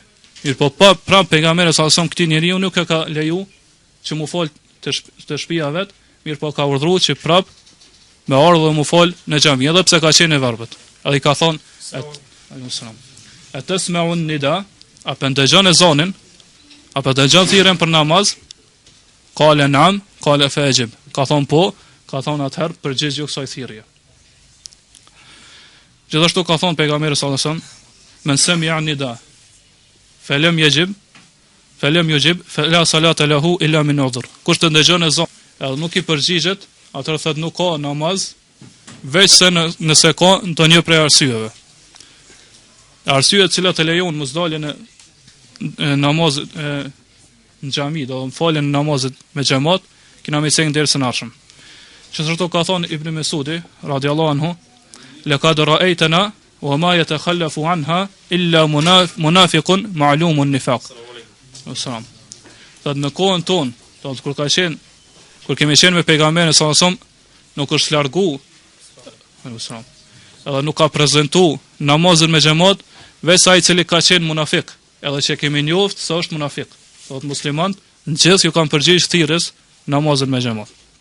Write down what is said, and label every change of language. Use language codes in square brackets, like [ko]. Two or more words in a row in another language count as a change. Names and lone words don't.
[sq] Mirë, po pra pejgamberi [ar] صلى الله عليه وسلم [sq] këtij njeriu nuk e ka leju që mu fal të shtëpia vet, mirë, po ka urdhëruar që prap me ardhë mu fal në xhami, edhe pse ka qenë e verbët. Ai ka thonë [ar] عليكم السلام. أتسمع النداء, [sq] apo ndëgjon ezanin, apo dëgjon thirrjen për namaz? [ar] قال نعم قال فأجب. [sq] Ka thonë po, ka thonë atëherë përgjigj kësaj thirrje. Gjithashtu ka thonë pejgamberi [ar] صلى الله عليه وسلم من سمع النداء فلم يجب فلا صلاة له إلا من عذر. [sq] Kush të ndëgjon ezan, edhe nuk i përgjigjet, atëherë thotë nuk ka namaz, veçse nëse ka ndonjë prej arsyeve. Arsyet që të lejon mos daljen e namazit në xhami, do të falen namazet me xhamat, kena më thënë dersën arshëm. Gjithashtu ka thonë Ibn Mesudi [ar] رضي الله عنه لقد رأيتنا وما يتخلف عنها إلا منافق معلوم النفاق. Sallam. [sq] Thotë në kohën tonë, kur kemi qenë me pejgamberin [ar] صلى الله عليه وسلم, [sq] nuk është largu, edhe nuk ka prezantu namazin me xhamat, veç ai i cili ka qenë munafik, edhe që kemi njoftë se është munafik. Thotë muslimanët në gjithë ju kanë përgjigj thirrjes namazin me xhamat.